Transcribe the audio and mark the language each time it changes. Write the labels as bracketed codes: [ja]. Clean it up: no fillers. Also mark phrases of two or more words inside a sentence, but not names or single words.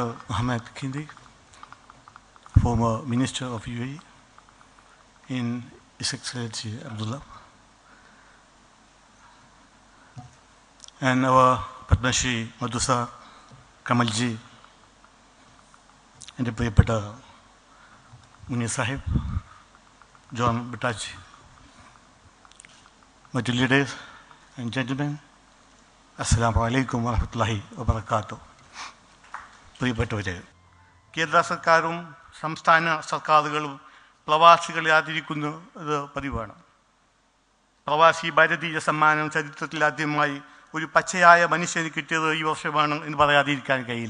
[en] Ahmed Kindi, former Minister of UAE, in His Excellency Abdullah, and our Padma Shri Madusa Kamalji, and the Priyapata Munir Sahib, John Bataji, my dear ladies and gentlemen, [ar] السلام عليكم ورحمة الله وبركاته. [ml] പ്രിയപ്പെട്ടവരെ, കേന്ദ്ര സർക്കാരും സംസ്ഥാന സർക്കാരുകളും പ്രവാസികളെ ആദരിക്കുന്നത് പതിവാണ്. പ്രവാസി ഭാരതീയ സമ്മാനം ചരിത്രത്തിൽ ആദ്യമായി ഒരു പച്ചയായ മനുഷ്യന് കിട്ടിയത് ഈ വർഷമാണ് എന്ന് പറയാതിരിക്കാൻ കഴിയില്ല.